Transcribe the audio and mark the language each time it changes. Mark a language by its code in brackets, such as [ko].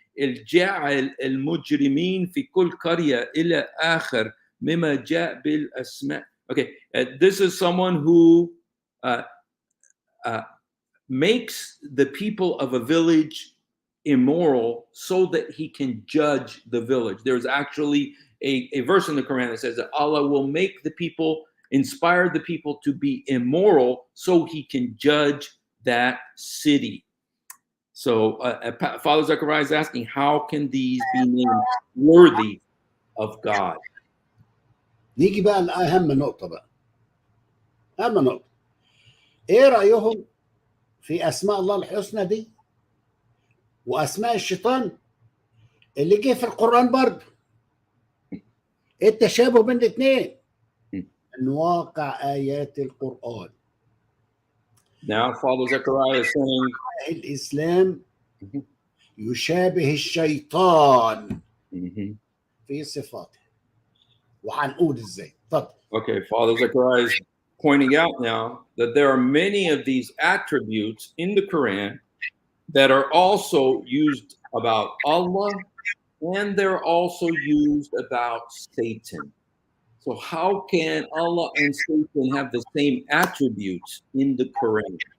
[ar] الجاعل المجرمين في كل قرية إلى آخر مما جاء بالأسماء. [en] Okay, this is someone who makes the people of a village immoral so that he can judge the village. There's actually a verse in the Quran that says that Allah will make the people, inspire the people to be immoral so he can judge that city. So Father Zakaria is asking, how can these be named worthy of God? [ar] نيجي بقى لأهم نقطة بقى. أهم نقطة. إيه رأيهم في أسماء الله الحسنى دي وأسماء الشيطان اللي جه في القرآن برضه؟ إيه التشابه بين الاثنين؟ من واقع آيات القرآن. [en] Now Father Zakaria is saying [ar] الإسلام يشابه الشيطان في صفاته. وهنقول ازاي. اتفضل. [en] Okay, Father Zakaria is pointing out now that there are many of these attributes in the Quran that are also used about Allah, and they're also used about Satan. So how can Allah and Satan have the same attributes in the Quran?